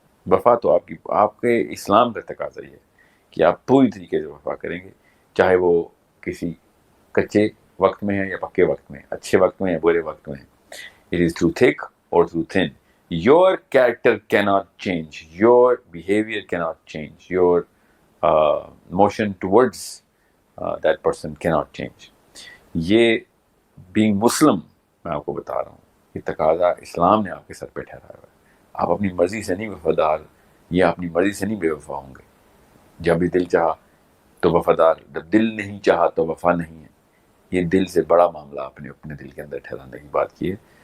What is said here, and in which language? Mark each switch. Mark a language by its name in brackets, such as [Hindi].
[Urdu] آپ وفا تو آپ کے اسلام کا تقاضا یہ ہے کہ آپ پوری طریقے سے وفا کریں گے، چاہے وہ کسی کچے وقت میں ہے یا پکے وقت میں، اچھے وقت میں یا برے وقت میں. [English] It is through thick or through thin. Your character cannot change. Your behavior cannot change. Your motion towards that person cannot change. [Urdu] یہ [English] being Muslim [Urdu] میں آپ کو بتا رہا ہوں، یہ تقاضا اسلام نے آپ کے سر پہ ٹھہرایا ہوا ہے. آپ اپنی مرضی سے نہیں وفادار یہ اپنی مرضی سے نہیں بے وفا ہوں گے. جب بھی دل چاہا تو وفادار، جب دل نہیں چاہا تو وفا نہیں ہے. یہ دل سے بڑا معاملہ آپ نے اپنے دل کے اندر ٹھہرانے کی بات کی ہے.